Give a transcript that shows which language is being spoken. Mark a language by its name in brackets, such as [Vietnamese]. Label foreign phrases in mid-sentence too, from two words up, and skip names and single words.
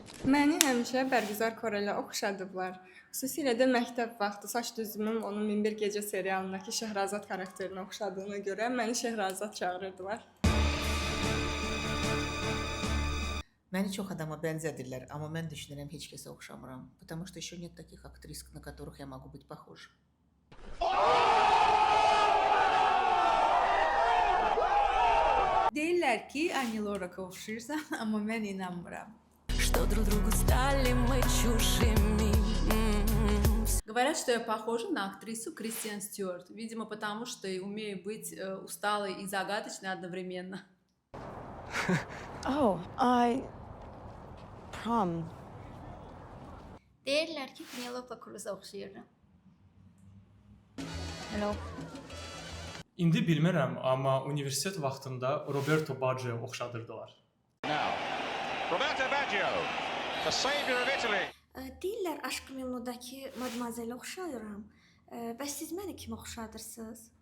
[Azerbaijani] Məni həmişə Bərgüzar Korelə oxşadıblar. Xüsusilə də məktəb vaxtı saç düzümüm onun 1001 gecə serialındakı Şəhrazad xarakterinə oxşadığına görə məni Şəhrazad çağırırdılar. Məni çox adama bənzədirlər, amma mən düşünürəm heç kəsə oxşamıram. [Russian] Потому что еще нет таких актрис, на которых я могу быть похожа. [Azerbaijani] Deyirlər ki, Ани Лорак'a oxşayırsan, amma mən inanmıram. [Russian] Что друг другу стали мы чужими. Говорят, что я похожа на актрису Кристиан Стюарт. Видимо, потому что и умею быть усталой и загадочной одновременно. [English] Oh, prom. [Azerbaijani] Deyirlər ki, Penelope Cruz'a oxşayıram. [English] Hello. [Azerbaijani] İndi bilmirəm, amma universitet vaxtında Roberto Baggio'ya oxşadırdılar. [English] Roberto Baggio, the savior of Italy. [Azerbaijani] Deyirlər Aşk-ı Memnudakı Madmazelə oxşayıram. Bəs siz məni kimə oxşadırsınız?